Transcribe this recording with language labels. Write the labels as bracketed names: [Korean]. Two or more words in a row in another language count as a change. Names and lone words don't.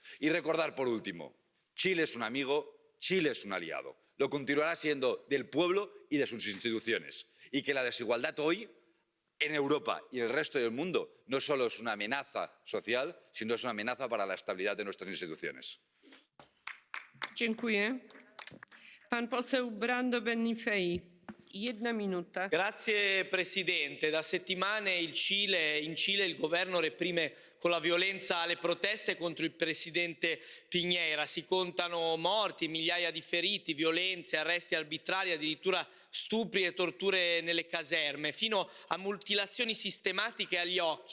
[Spanish] Y recordar, por último, Chile es un amigo, Chile es un aliado. Lo continuará siendo del pueblo y de sus instituciones. Y que la desigualdad hoy, en Europa y en el resto del mundo, no solo es una amenaza social, sino es una amenaza para la estabilidad de nuestras instituciones. [Polish] Dziękuję. Pan poseł Brando Benifei. 1 minuta. [Italian] Grazie Presidente. Da settimane in Cile il governo reprime con la violenza le proteste contro il Presidente Piñera. Si contano morti, migliaia di feriti, violenze, arresti arbitrari, addirittura stupri e torture nelle caserme, fino a mutilazioni sistematiche agli occhi.